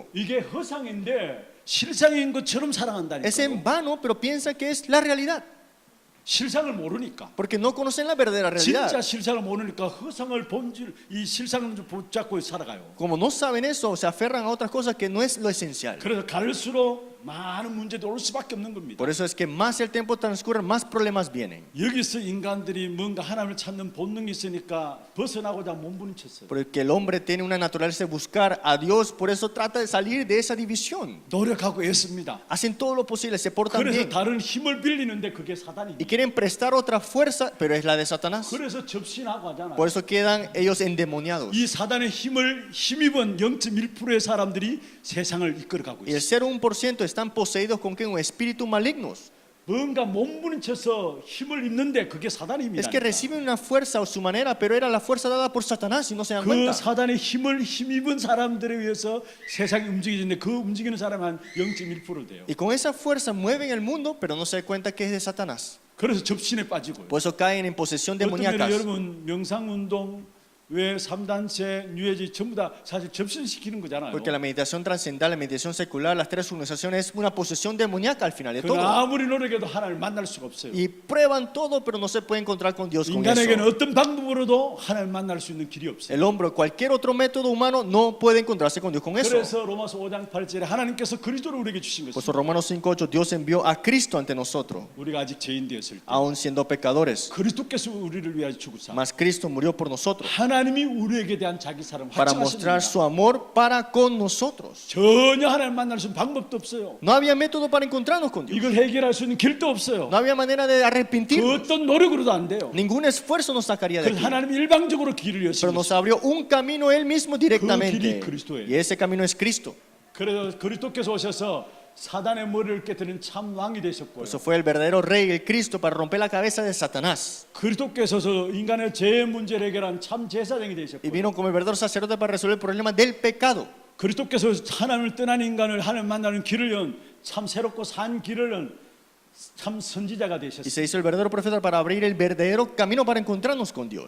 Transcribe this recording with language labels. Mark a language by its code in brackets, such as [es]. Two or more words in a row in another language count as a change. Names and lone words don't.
[ko] 이게 허상인데 실상인 것처럼 [es] Es [ko] 살아간다니까요. [es] en vano, pero piensa que es la realidad. [ko] 실상을 모르니까. [es] Porque no conocen la verdadera [ko] 진짜 [es] realidad. [ko] 실상을 모르니까 허상을 본질 이 실상을 붙잡고 살아가요. [es] Como no saben eso, se aferran a otras cosas que no es lo esencial. [ko] 그래서 갈수록 많은 문제도 올 수밖에 없는 겁니다. [es] Por eso es que más el tiempo transcurre, más problemas vienen. [ko] 여기서 인간들이 뭔가 하나님을 찾는 본능이 있으니까 벗어나고자 몸부림쳤어요. [es] Porque el hombre tiene una naturaleza de buscar a Dios, por eso trata de salir de esa división. [ko] 노력하고 애씁니다. [es] Hacen todo lo posible, se portan [ko] 그래서 [es] bien [ko] 다른 힘을 빌리는데 그게 [es] y [ko] 사단입니다. [es] quieren prestar otra fuerza, pero es la de Satanás. [ko] 그래서 접신하고 하잖아요. [es] Por eso quedan ellos endemoniados. [ko] 이 사단의 힘을 힘입은 0.1%의 사람들이 세상을 이끌어가고 [es] Y el [ko] 있어요. [es] 0,1% están poseídos con ¿qué? Un espíritu malignos. [ko] 뭔가 몸부림쳐서 힘을 입는데 그게 사단입니다. [es] Es que reciben una fuerza a su manera, pero era la fuerza dada por Satanás y no se dan [ko] 그 [es] cuenta. [ko] 사단의 힘을 힘입은 사람들에 의해서 세상이 움직이는데 그 움직이는 사람은 한 0.1% 돼요. [es] Y con esa fuerza mueven el mundo, pero no se dan cuenta que es de Satanás. [ko] 그래서 접신에 빠지고요. [es] Por eso caen en posesión [ko] 어떤 면에 [es] demoníacas. [ko] 여러분 명상운동 왜 3단체 뉴에지 전부 다 사실 접신시키는 거잖아요. [es] Porque la meditación trascendental, la meditación secular, las tres organizaciones es una posesión demoníaca al final de [ko] 그러나 [es] todo. [ko] 아무리 노력해도 하나님을 만날 수가 없어요. [es] Y prueban todo, pero no se puede encontrar con Dios con [ko] 인간에게는 [es] eso. [ko] 어떤 방법으로도 하나님을 만날 수 있는 길이 없어요. [es] El hombre, cualquier otro método humano no puede encontrarse con Dios con eso. [ko] 그래서 로마서 5장 8절에 하나님께서 그리스도를 우리에게 주신 [es] Por [ko] 것입니다. [es] eso Romanos 5:8 Dios envió a Cristo ante nosotros, [ko] 우리가 아직 죄인 되었을 때 [es] aun siendo pecadores. [ko] 그리스도께서 우리를 위하여 죽으사 [es] Mas Cristo murió por nosotros [ko] 하나님이 우리에게 대한 자기 사랑을 [es] para mostrar su [ko] 확증하셨습니다. [es] amor para con nosotros. [ko] 전혀 하나님 만날 수 있는 방법도 없어요. [es] No había método para encontrarnos con Dios. [ko] 이걸 해결할 수 있는 길도 없어요. [es] No había manera de [ko] 그 [es] arrepentirnos. [ko] 어떤 노력으로도 안 돼요. [es] Ningún esfuerzo nos sacaría de [ko] 그래서 [es] aquí. [ko] 하나님이 일방적으로 길을 [es] Pero [ko] 여시고 [es] nos abrió un camino Él mismo directamente. [ko] 길이 그리스도예요. [es] Y ese camino es Cristo. [ko] 그래서 그리스도께서 오셔서 사단의 머리를 깨뜨리는 참 왕이 [es] Por [ko] 되셨고요. [es] eso fue el verdadero rey, el Cristo, para romper la cabeza de Satanás. [ko] 그리스도께서 인간의 죄 문제를 해결한 참 제사장이 [es] Y [ko] 되셨고요. [es] vino como el verdadero sacerdote para resolver el problema del pecado. [ko] 그리스도께서 하나님을 떠난 인간을 하나님 만나는 길을 연 참 새롭고 산 길을 연 참 선지자가 [es] Y [ko] 되셨어요. [es] se hizo el verdadero profeta para abrir el verdadero camino para encontrarnos con Dios.